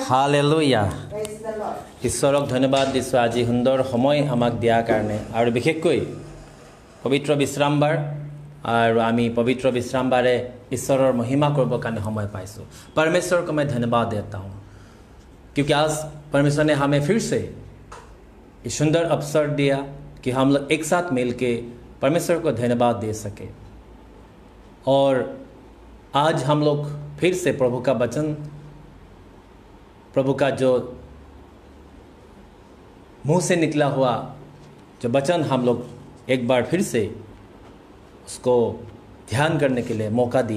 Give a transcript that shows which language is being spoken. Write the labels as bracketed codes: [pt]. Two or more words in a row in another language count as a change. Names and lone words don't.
[en] Hallelujah. Praise the Lord. [as] ঈশ্বৰক ধন্যবাদ দিছোঁ আজি সুন্দৰ সময় আমাক দিয়াৰ কাৰণে, আৰু বিশেষকৈ পবিত্ৰ বিশ্ৰামবাৰ, আৰু আমি পবিত্ৰ বিশ্ৰামবাৰে ঈশ্বৰৰ महिमा কৰিবৰ কাৰণে সময় পাইছোঁ। [hi] परमेश्वर को मैं धन्यवाद देता हूँ क्योंकि आज परमेश्वर ने हमें फिर से ये सुंदर अवसर दिया कि हम लोग एक साथ मिलके परमेश्वर को धन्यवाद दे सके। और आज हम लोग फिर से प्रभु का वचन, प्रभु का जो मुंह से निकला हुआ जो वचन हम लोग एक बार फिर से उसको ध्यान करने के लिए मौका दिया।